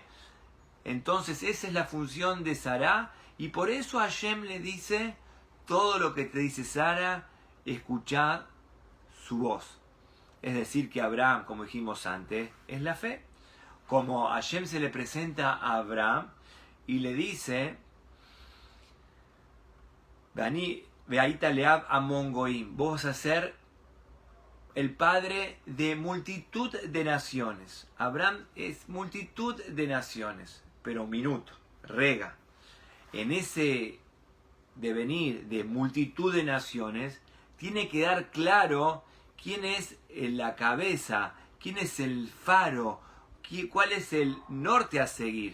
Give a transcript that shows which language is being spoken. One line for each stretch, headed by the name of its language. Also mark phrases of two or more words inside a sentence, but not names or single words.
Spanish: Entonces, esa es la función de Sará. Y por eso Hashem le dice, todo lo que te dice Sara, escuchad su voz. Es decir, que Abraham, como dijimos antes, es la fe. Como Hashem se le presenta a Abraham y le dice,
Hebrew: והיית לאב המון גוים,
Spanish: vos vas a ser el padre de multitud de naciones. Abraham es multitud de naciones, pero minuto, rega. En ese devenir de multitud de naciones, tiene que dar claro quién es la cabeza, quién es el faro, cuál es el norte a seguir.